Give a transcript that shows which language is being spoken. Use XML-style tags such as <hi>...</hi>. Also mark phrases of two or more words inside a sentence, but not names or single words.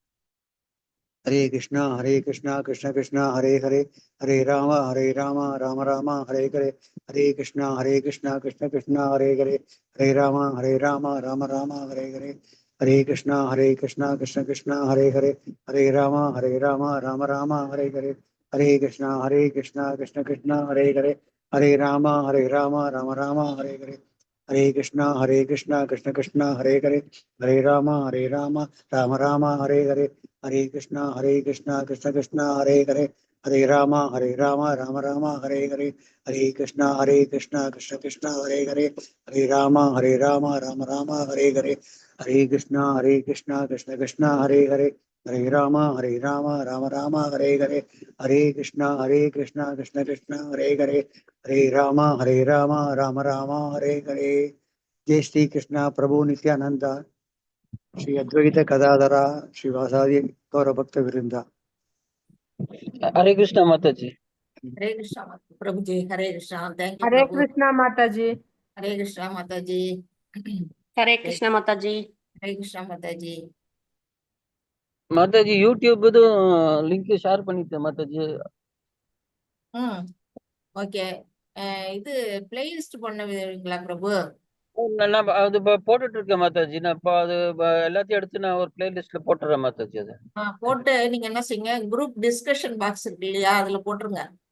<sa>हरे कृष्णा कृष्ण कृष्ण हरे हरे हरे राम राम हरे हरे हरे कृष्णा कृष्ण कृष्ण हरे हरे हरे राम राम राम हरे हरे हरे कृष्णा कृष्ण कृष्ण हरे हरे हरे राम राम हरे हरे हरे कृष्णा कृष्ण कृष्ण हरे हरे हरे राम राम राम हरे हरे हरे कृष्णा कृष्ण कृष्ण हरे हरे हरे राम राम राम हरे हरे हरे कृष्णा कृष्ण कृष्ण हरे हरे ஹரே ராமா ராம ராம ஹரே ஹரே, ஹரே கிருஷ்ணா கிருஷ்ண கிருஷ்ண ஹரே ஹரே, ஹரே ராம ராம ராம ஹரே ஹரே, ஹரே கிருஷ்ணா கிருஷ்ண கிருஷ்ண ஹரே ஹரே, ஹரே ராம ராம ராம ஹரே ஹரே, ஹரே கிருஷ்ணா கிருஷ்ண கிருஷ்ண ஹரே ஹரே, ஹரே ராம ராம ராம ஹரே ஹரே. ஜெய் ஸ்ரீ கிருஷ்ணா பிரபு நித்யானந்தா, ஸ்ரீ அத்வைத கதாதரா, ஸ்ரீ வாசாதி கௌர பக்த விருந்தா.</sa> <hi>हरे कृष्णा माता जी। हरे कृष्णा प्रभु जी। हरे कृष्णा।</hi> <en>thank you</en> <hi>हरे प्रभु। कृष्णा माता जी। हरे कृष्णा माता जी। हरे कृष्णा माता जी। हरे कृष्णा माता जी। माता जी यूट्यूब लिंक</hi> <ta>ஷேர் பண்ணிட்டேன்</ta> <hi>माता जी।</hi> <ta>ஓகே. இது பிளேலிஸ்ட் பண்ணுவீங்களா பிரபு? நான் அது போட்டுட்டு இருக்கேன் மாதாஜி. நான் இப்போ அது எல்லாத்தையும் எடுத்து நான் ஒரு பிளேலிஸ்ட்ல போட்டுறேன் மாதாஜி. அது போட்டு நீங்க என்ன செய்யுங்க, குரூப் டிஸ்கஷன் பாக்ஸ் இருக்கு இல்லையா, அதுல போட்டுருங்க.</ta>